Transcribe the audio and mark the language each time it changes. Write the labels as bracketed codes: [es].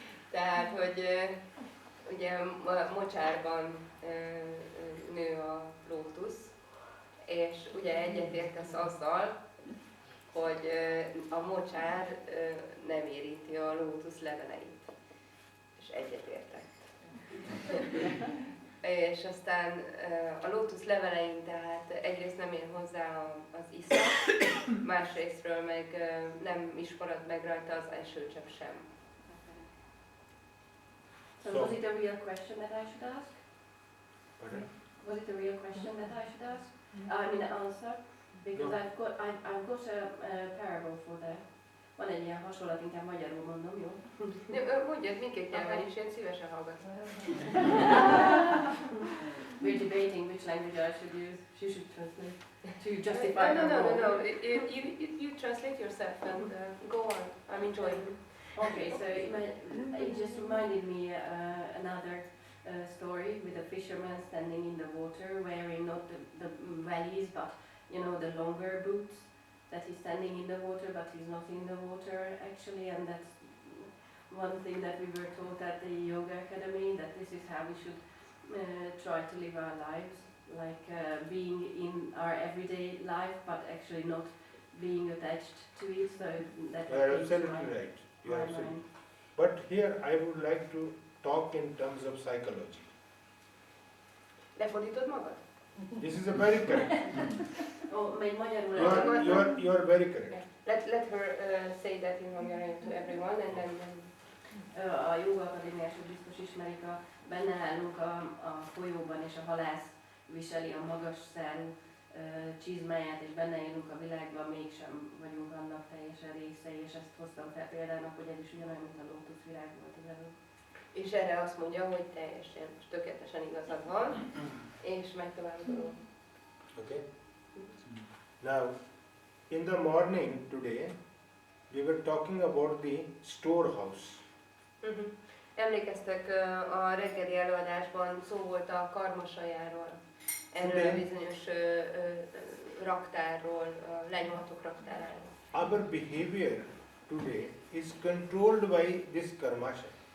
[hu] Tehát, hogy ugye mocsárban nő a lótusz, és ugye egyetértesz azzal, hogy a mocsár nem érinti a lótusz leveleit. És egyetértek. És aztán a lótusz levelein tehát egyrészt nem ér hozzá az iszap, másrésztről meg nem is marad meg rajta az esőcsepp sem. [en] So was it a real question that I should ask? Pardon? Was it a real question that I should ask? I mean the answer? Because No. I've got a parable for that. [hu] Van egy ilyen hasonlat, inkább magyarul mondom, jó? Mondjad mindkét nyelven is, én szívesen hallgatom. [en] We're debating which language I should use. She should translate to justify her No. role. You translate yourself and go on. I'm enjoying. Okay, so it just reminded me another story with a fisherman standing in the water wearing not the valleys but you know the longer boots, that he's standing in the water but he's not in the water actually, and that's one thing that we were taught at the Yoga Academy, that this is how we should try to live our lives, like being in our everyday life but actually not being attached to it, so that You are it absolutely right. You are my absolutely. mind. But here I would like to talk in terms of psychology. [hu] Lefordítod magad? [en] This is a very correct. [hu] Oh, még magyarul [en] You are very correct. Let her say that in Hungarian to everyone, and then [hu] A Jóga Akadémiások biztos ismerik, benne állunk a folyóban, és a halász viseli a magas szárú csizmáját, és benne élünk a világban, mégsem vagyunk annak teljesen részei, és ezt hoztam fel példának, hogy ez is ugyanolyan, mint a lótuszvirág volt az előbb. és erre azt mondja, hogy teljesen, tökéletesen igazad van, és megy tovább a dolog. [en] Okay. Now, in the morning today, we were talking about the storehouse. [hu] Emlékeztek, a reggeli előadásban szó volt a karmasajáról, erről a bizonyos raktárról, a lenyomatok raktáráról. [en] Our behavior today is controlled by this karmasha.